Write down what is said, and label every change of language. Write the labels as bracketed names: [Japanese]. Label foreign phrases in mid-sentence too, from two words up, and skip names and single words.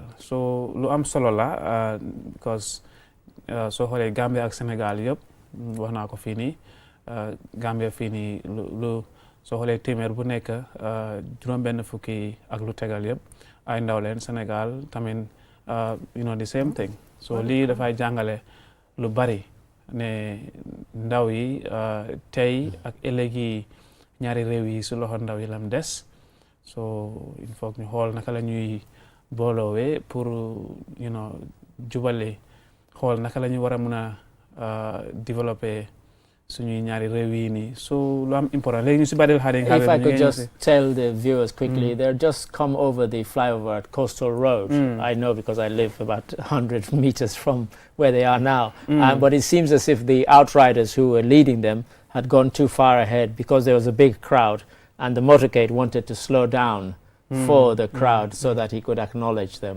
[Wolof] so lu am solo la because soo xoolee Gambia ak Sénégal yëpp wax naa ko fii nii Gambia fii nii lu soo xoolee téeméer bu nekk juróom-benn fukki ak lu tegal yëpp ay ndaw leen. [English] Sénégal tamit the same thing. [Wolof] so lii dafay jàngale lu bari ne ndaw yi tey ak ëllëg yi ñaari réew yi su loxo ndaw yi lam des. so [French] il faut [Wolof] ñu xool naka la ñuy booloowee pour jubale xool naka la ñu war a mun a développer suñuy ñaari réew yi nii. so lu am important léegi ñu si Badil Harding Highway. [English] If I could just tell the viewers quickly, they're just come over the flyover at Coastal Road. I know because I live about 100 meters from where they are now. But it seems as if the outriders who were leading them had gone too far ahead because there was a big crowd, and the motorcade wanted to slow down for the crowd so that he could acknowledge them.